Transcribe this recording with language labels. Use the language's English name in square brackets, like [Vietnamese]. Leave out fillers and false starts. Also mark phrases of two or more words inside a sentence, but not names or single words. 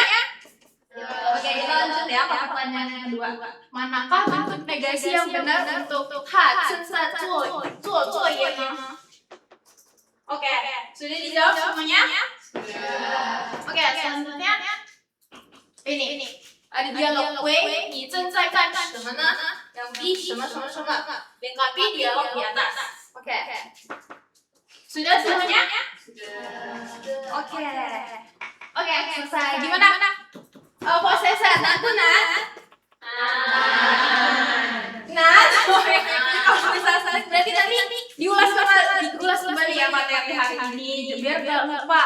[Indonesian] Oke, kita lanjut ya ke pertanyaan yang kedua. Manakah bentuk negasi yang benar untuk ha, sensa, zuo, ya? Oke, sudah dijawab semuanya? Oke, selanjutnya ini. Ada dialog W, [Chinese] 你正在干什么呢? [Indonesian] Yang B, [Chinese] 什么什么什么. [Indonesian] Lengkapi dialog di atas. Oke. Sudah semuanya? Oke. Oke, selesai. Gimana? Posesor, nanti berarti nanti diulas kembali ya materi hari ini biar gak lupa.